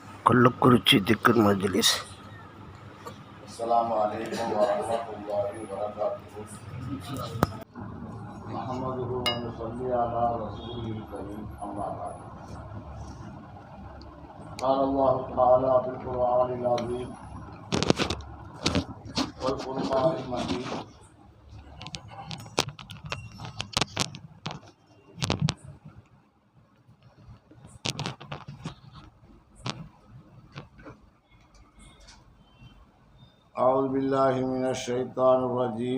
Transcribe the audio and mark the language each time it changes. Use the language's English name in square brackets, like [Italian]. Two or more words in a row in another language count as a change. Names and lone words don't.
[Tamil] கள்ளக்குறிச்சி திக்கர் மஜ்லிஸ். [Arabic] السلام عليكم ورحمة الله وبركاته. نحمده ونصلي على الرسول الكريم أما بعد. قال الله تعالى في القرآن العظيم والفرقان المجيد أعوذ بالله من الشيطان الرجيم.